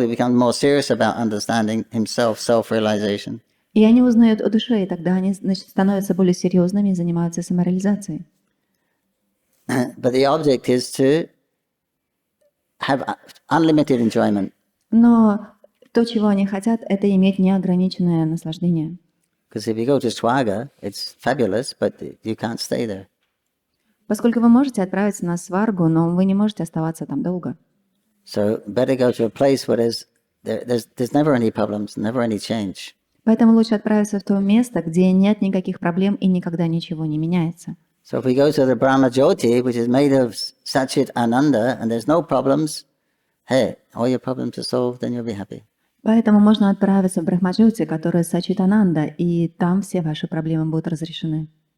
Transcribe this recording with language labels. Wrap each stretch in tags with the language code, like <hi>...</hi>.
<en>He becomes more serious about understanding himself, self-realization.</en> <ru>И они узнают о душе, и тогда они, значит, становятся более серьезными и занимаются самореализацией.</ru> <en>But the object is to have unlimited enjoyment.</en> <ru>Но то, чего они хотят, это иметь неограниченное наслаждение.</ru> <en>Because if you go to Swarga, it's fabulous, but you can't stay there.</en> <ru>Поскольку вы можете отправиться на сваргу, но вы не можете оставаться там долго.</ru> <en>So better go to a place where there's never any problems, never any change.</en> <ru>Поэтому лучше отправиться в то место, где нет никаких проблем и никогда ничего не меняется.</ru> <en>So if we go to the Brahma Jyoti, which is made of Satchit Ananda, and there's no problems, hey, all your problems are solved, then you'll be happy.</en> <ru>Поэтому можно отправиться в Брахмаджоти, которая Сачитананда, и там все ваши проблемы будут разрешены.</ru>